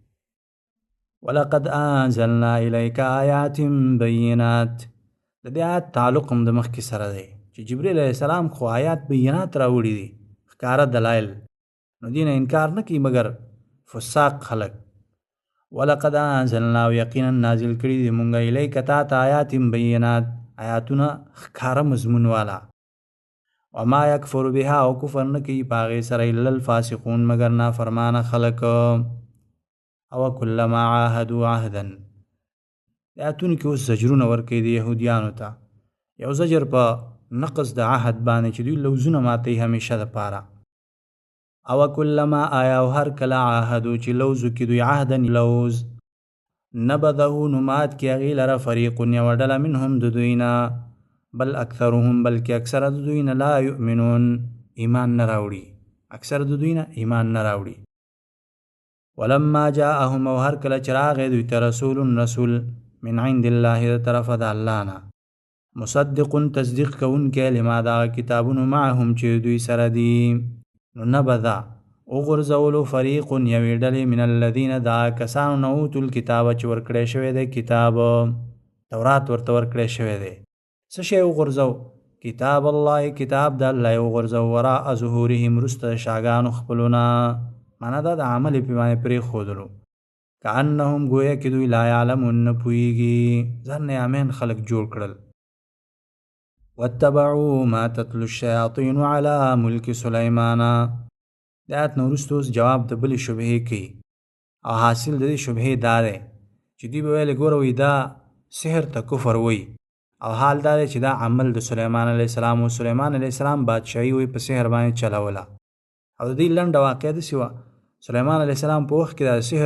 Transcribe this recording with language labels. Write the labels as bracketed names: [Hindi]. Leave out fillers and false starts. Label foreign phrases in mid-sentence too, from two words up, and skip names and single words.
[Arabic] ولقد انزلنا الیک آیات بینات، [Pashto] د دې آیات تعلق هم د مخکې سره دی چې جبریل [Arabic] علیه السلام [Pashto] خو آیات بینات راوړي دي، ښکاره دلایل، نو دې نه انکار نه کوي مګر فساق خلق. [Arabic] ولقد انزلنا، [Pashto] یقینا نازل کړي دي مونږ الیک تا ته [Arabic] آیات بینات، [Pashto] آیاتونه ښکاره مضمون والا. [Arabic] وما یکفر بها، [Pashto] او کفر نه کوي په هغې سره [Arabic] الا الفاسقون [Pashto] مګر نافرمانه خلک. [Arabic] او کلما عاهدوا عهدا، [Pashto] د آیاتونو کې اوس زجرونه ورکوي د یهودیانو ته، یو زجر په نقص د عهد باندې چې دوی لوزونه ماتوي همیشه دپاره. او کلما آیا او هر کله عاهدو چې لوزو کې دوی عهدا لوز، نبذه نو مات کې هغې لره فریق یوه ډله منهم د دوی نه، [Arabic] بل اکثرهم [Pashto] بلکې اکثره د دوی نه [Arabic] لا یؤمنون [Pashto] ایمان نه راوړي، اکثره د دوی نه ایمان نه راوړي. [Arabic] ولما جاءهم، [Pashto] او هر کله چې راغی دوی ته [Arabic] رسول من عند الله [Pashto] د طرفه د الله نه، مصدق تصدیق کوونکی لما دا کتابونو معهم چې دوی سره دي، نو نبذا وغورځولو فریق یوې ډلې [Arabic] من الذین [Pashto] دا کسانو نه [Arabic] اوتو الکتاب [Pashto] چې ورکړی شوی دی کتاب، تورات ورته ورکړی شوی دی. څه شی وغورځو؟ کتاب الله، کتاب د الله یې وغورځو، [Arabic] وراء ظهورهم، [Pashto] وروسته د شاګانو خپلو نه، معنا دا د عمل یې پې باندې پرېښودلو. کأنهم گویا کې دوی [Arabic] لا یعلمون [Pashto] نه پوهېږي، ځان نیامین خلک جوړ کړل. [Arabic] واتبعوا ما تتلو الشیاطین علی ملک سلیمان، [Pashto] د آیت نه وروسته اوس جواب د بلې شبهې کوي، او حاصل د دې شبهې دا دی چې دوی به ویل ګوره وی دا سحر ته کفر وی او حال دا دی چې دا عمل د سلیمان [Arabic] علیه السلام [Pashto] او سلیمان [Arabic] علیه السلام [Pashto] بادشاهي وی په سحر باندې چلوله او د دې لنډه واقعه داسې وه سلیمان [Arabic] علیه السلام [Pashto] په وخت کې د سحر